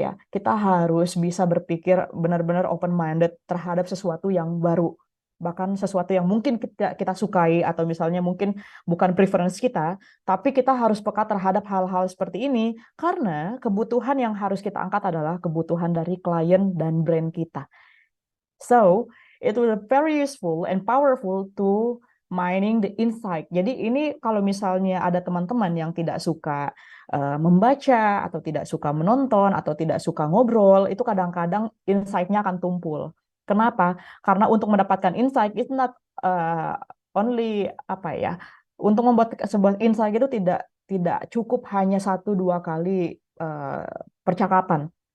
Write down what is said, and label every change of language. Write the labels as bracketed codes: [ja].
[id] kita harus bisa berpikir benar-benar open-minded terhadap sesuatu yang baru, bahkan sesuatu yang mungkin kita sukai atau misalnya mungkin bukan preference kita, tapi kita harus peka terhadap hal-hal seperti ini karena kebutuhan yang harus kita angkat adalah kebutuhan dari klien dan brand kita. [en] So, it will be very useful and powerful to mining the insight. [id] Jadi ini kalau misalnya ada teman-teman yang tidak suka membaca atau tidak suka menonton atau tidak suka ngobrol, itu kadang-kadang insight-nya akan tumpul. Kenapa? Karena untuk mendapatkan insight it's not only untuk membuat sebuah insight itu tidak cukup hanya 1-2 kali percakapan.